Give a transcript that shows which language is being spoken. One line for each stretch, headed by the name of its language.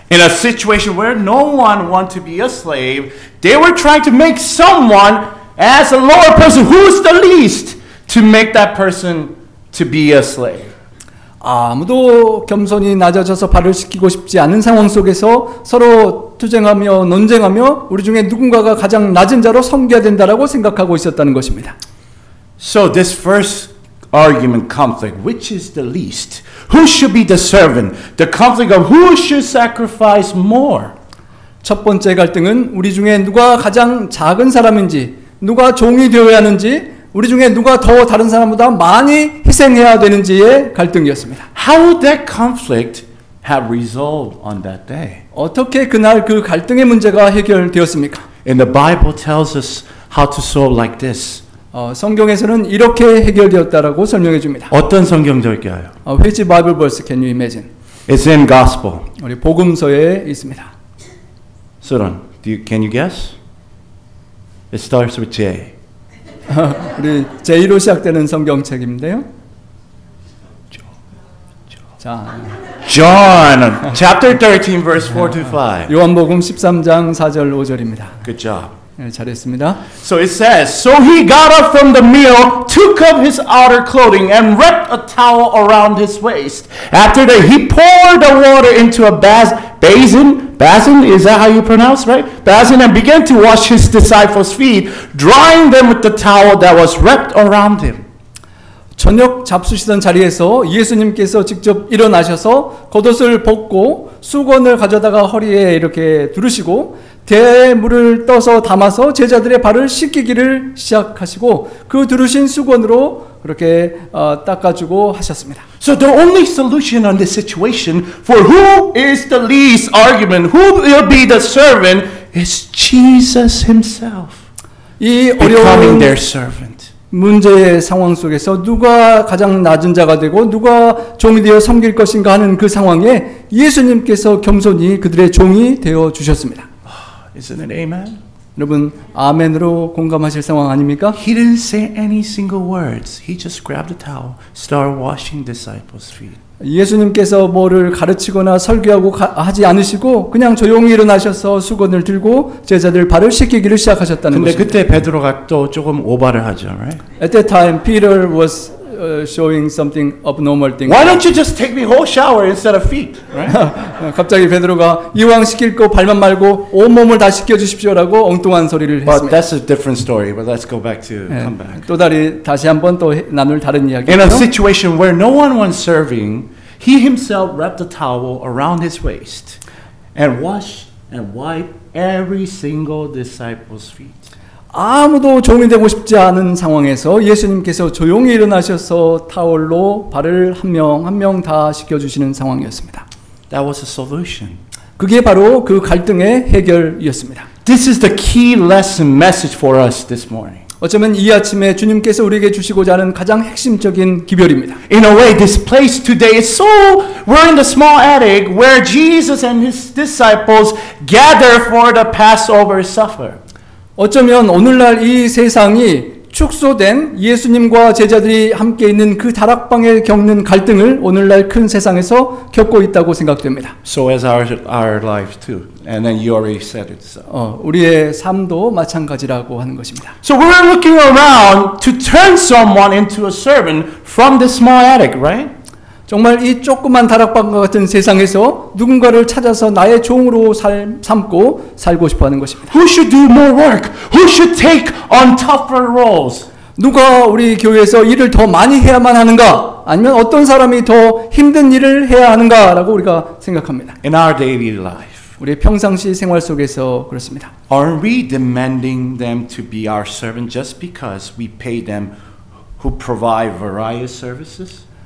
English: In a situation where no one wanted to be a slave, they were trying to make someone as a lower person who's the least to make that person to be a slave.
Korean: 아무도 겸손히 낮아져서 발을 씻기고 싶지 않은 상황 속에서 서로 투쟁하며 논쟁하며 우리 중에 누군가가 가장 낮은 자로 섬겨야 된다라고 생각하고 있었다는 것입니다.
English: So this first argument conflict, which is the least? Who should be the servant? The conflict of who should sacrifice more?
Korean: 첫 번째 갈등은 우리 중에 누가 가장 작은 사람인지, 누가 종이 되어야 하는지, 우리 중에 누가 더 다른 사람보다 많이 희생해야 되는지의 갈등이었습니다.
English: How would that conflict have resolved on that day?
Korean: 어떻게 그날 그 갈등의 문제가 해결되었습니까?
English: And the Bible tells us how to solve like this.
Korean: 성경에서는 이렇게 해결되었다라고 설명해 줍니다. 어떤 성경절기예요?
English: Which Bible verse can you imagine? It's in Gospel.
Korean: 우리 복음서에 있습니다.
English: Suran, can you guess? It starts with J.
Korean: 우리 J로 시작되는 성경책인데요. 자,
English: John, chapter 13, verse 4 to 5.
Korean: 요한복음 13장 4절 5절입니다.
English: Good job.
Korean: 네, 잘했습니다.
English: So it says, So he got up from the meal, took up his outer clothing, and wrapped a towel around his waist. After that, he poured the water into a basin, is that how you pronounce, right? Basin, and began to wash his disciples' feet, drying them with the towel that was wrapped around him.
Korean: 저녁 잡수시던 자리에서 예수님께서 직접 일어나셔서 겉옷을 벗고 수건을 가져다가 허리에 이렇게 두르시고 대야에 물을 떠서 담아서 제자들의 발을 씻기기를 시작하시고 그 두르신 수건으로 그렇게 닦아주고 하셨습니다.
English: So the only solution on this situation for who is the least argument, who will be the servant, is Jesus himself
Korean: 이
English: becoming
Korean: 어려운
English: their servant.
Korean: 문제의 상황 속에서 누가 가장 낮은 자가 되고 누가 종이 되어 섬길 것인가 하는 그 상황에 예수님께서 겸손히 그들의 종이 되어 주셨습니다.
English: Isn't it amen?
Korean: 여러분 아멘으로 공감하실 상황 아닙니까?
English: He didn't say any single words. He just grabbed a towel, started washing disciples' feet.
Korean: 예수님께서 뭐를 가르치거나 설교하고 하지 않으시고 그냥 조용히 일어나셔서 수건을 들고 제자들 발을 씻기기를 시작하셨다는 근데 그때 베드로가 또 조금 오바를 하죠, right?
English: At that time, Peter was showing something abnormal thing. Why don't you just take me whole shower instead of feet, right?
Korean: 갑자기 베드로가 이왕 씻길 거 발만 말고 온 몸을 다 씻겨 주십시오라고 엉뚱한 소리를
English: But
Korean: 했습니다.
English: that's a different story. But let's go back to come back.
Korean: 또 다시 한번 또 나눌 다른
English: In a
Korean: 이야기예요.
English: situation where no one was serving, he himself wrapped a towel around his waist and washed and wiped every single disciple's feet.
Korean: 아무도 종이 되고 싶지 않은 상황에서 예수님께서 조용히 일어나셔서 타월로 발을 한 명 한 명 다 씻겨주시는 상황이었습니다.
English: That was a solution.
Korean: 그게 바로 그 갈등의 해결이었습니다.
English: This is the key lesson message for us this morning.
Korean: 어쩌면 이 아침에 주님께서 우리에게 주시고자 하는 가장 핵심적인 기별입니다.
English: In a way, this place today is so, we're in the small attic where Jesus and his disciples gather for the Passover supper.
Korean: 어쩌면 오늘날 이 세상이 축소된 예수님과 제자들이 함께 있는 그 다락방에 겪는 갈등을 오늘날 큰 세상에서 겪고 있다고 생각됩니다.
English: So as our lives too. And then you already said it. So.
Korean: 우리의 삶도 마찬가지라고 하는 것입니다.
English: So we're looking around to turn someone into a servant from this small attic, right?
Korean: 정말 이 조그만 다락방과 같은 세상에서 누군가를 찾아서 나의 종으로 삼고 살고 싶어하는 것입니다.
English: Who should do more work? Who should take on tougher roles?
Korean: 누가 우리 교회에서 일을 더 많이 해야만 하는가? 아니면 어떤 사람이 더 힘든 일을 해야 하는가라고 우리가 생각합니다.
English: In our daily life,
Korean: 우리의 평상시 생활 속에서 그렇습니다.
English: aren't we demanding them to be our servant just because we pay them who provide various services?